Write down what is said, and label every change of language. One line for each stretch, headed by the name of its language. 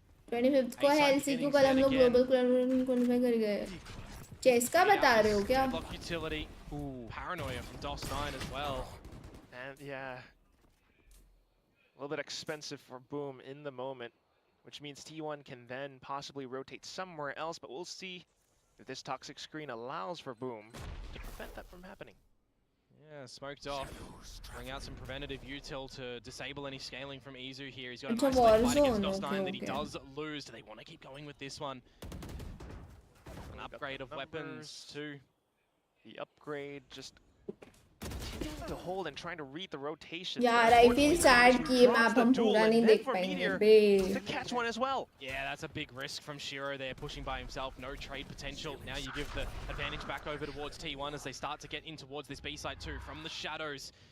Hindi: 25th को है LCQ, कल हम लोग ग्लोबल क्वालिफाई कर गए. चेस का बता रहे हो क्या?
English: Ooh, paranoia from DOS9 as well. And yeah, a little bit expensive for Boom in the moment, which means T1 can then possibly rotate somewhere else, but we'll see if this toxic screen allows for Boom to prevent that from happening. Yeah, smoked off. Bring out some preventative util to disable any scaling from Izu here. He's got a nice fight against DOS9 that he does lose. Do they want to keep going with this one? An upgrade of weapons too. The upgrade just continuing to hold and trying to read the rotation.
Hindi: यार
English: I feel sad
Hindi: कि ये map हम पूरा नहीं देख पाएंगे बे.
English: To catch one as well. Yeah, that's a big risk from Shiro there, pushing by himself. No trade potential. Now you give the advantage back over towards T1 as they start to get in towards this B side too from the shadows.